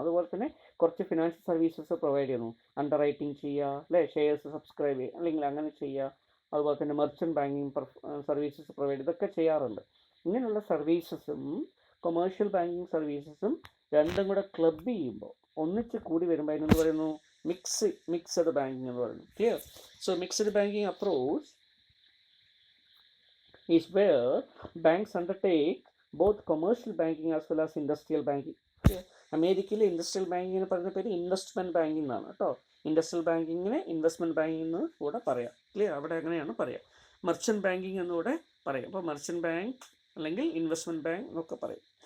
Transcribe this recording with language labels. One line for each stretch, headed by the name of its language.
Malayalam: അതുപോലെ തന്നെ കുറച്ച് ഫിനാൻഷ്യൽ സർവീസസ് പ്രൊവൈഡ് ചെയ്യുന്നു. അണ്ടർ റൈറ്റിംഗ് ചെയ്യുക അല്ലേ, ഷെയർസ് സബ്സ്ക്രൈബ് ചെയ്യുക അല്ലെങ്കിൽ അങ്ങനെ ചെയ്യുക. അതുപോലെ തന്നെ മെർച്ചൻറ്റ് ബാങ്കിങ് സർവീസസ് പ്രൊവൈഡ് ഇതൊക്കെ ചെയ്യാറുണ്ട്. ഇങ്ങനെയുള്ള സർവീസസും കൊമേഴ്ഷ്യൽ ബാങ്കിങ് സർവീസസും രണ്ടും കൂടെ ക്ലബ് ചെയ്യുമ്പോൾ ഒന്നിച്ച് കൂടി വരുമ്പോൾ അതിനെന്ത് പറയുന്നു, മിക്സഡ് ബാങ്കിങ് എന്ന് പറയുന്നു.
English: Clear, so mixed banking approach is where banks undertake both commercial banking as well as industrial banking.
Malayalam: അമേരിക്കയിലെ ഇൻഡസ്ട്രിയൽ ബാങ്കിങ്ങിന് പറയുന്ന പേര് ഇൻവെസ്റ്റ്മെൻറ്റ് ബാങ്കിങ് എന്നാണ് കേട്ടോ. ഇൻഡസ്ട്രിയൽ ബാങ്കിങ്ങിനെ ഇൻവെസ്റ്റ്മെൻറ്റ് ബാങ്കിങ് എന്ന് കൂടെ പറയാം. ക്ലിയർ, അവിടെ അങ്ങനെയാണ് പറയാം. മെർച്ചൻറ്റ് ബാങ്കിങ് എന്നുകൂടെ പറയും. അപ്പോൾ മെർച്ചൻറ്റ് ബാങ്ക് അല്ലെങ്കിൽ ഇൻവെസ്റ്റ്മെൻറ്റ് ബാങ്ക് എന്നൊക്കെ പറയും.